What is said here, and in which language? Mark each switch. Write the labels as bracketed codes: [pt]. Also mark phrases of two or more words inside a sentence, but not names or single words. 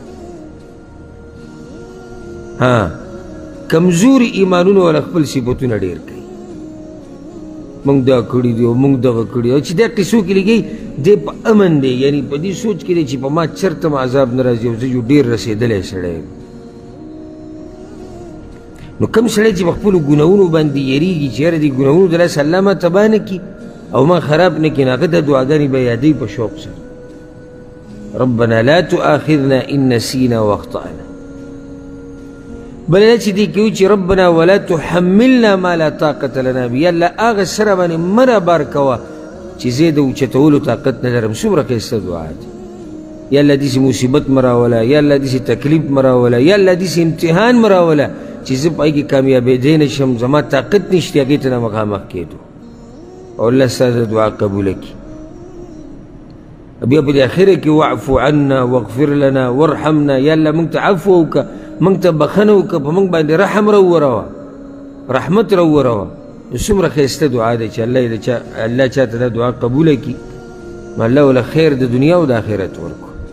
[ps] ها کمزوري ایمانونه والا خپل صفتونه ډېر کوي، موږ دا کړي دي او موږ دغه کړي، او چې دا قصو کې لګي دی په امن دی، یعنی په دې سوچ کې دی چې په ما چېرته م عذاب نه راځي او زه جو ډېر رسېدلی سړی یم. نو کوم سړی چې په خپلو ګناهونو باندې یریږي چې یاره دې ګناهونو د لاسه الله ما تباه نه کړي او ما خراب نه کړي، نو هغه دا دعاګانې به یادوي په شوق سره. [ar] ربنا لا تؤاخذنا ان نسینا واخطأنا. [ps] بل نه چې دی کوي چې [ar] ربنا ولا تحملنا ما لا طاقت لنا به. [ps] یا الله هغه سره باندې مه رابار کوه چې زه د اوچتولو طاقت نه لرم. څومره ښایسته دعا ده. یا الله داسې مصیبت مه راوله، یا الله داسې تکلیف مه راوله، یا الله داسې امتحان مه راوله چې زه په هغې کې کامیابېدی نه شم، زما طاقت نشته هغې ته نه مخامخ کېدو. او الله ستا د دعا قبوله کړي. بیا په دې اخره کې [ar] واعفو عنا واغفر لنا وارحمنا. [ps] یا الله موږ ته عفو وکړه، موږ ته بخښنه وکړه، په موږ باندې رحم راووروه، رحمت راووروه. نو څومره ښایسته دعا ده چې الله چاته دا دعا قبوله کړي، نو الله وله خیر د دنیا او د آخرت ورکړو.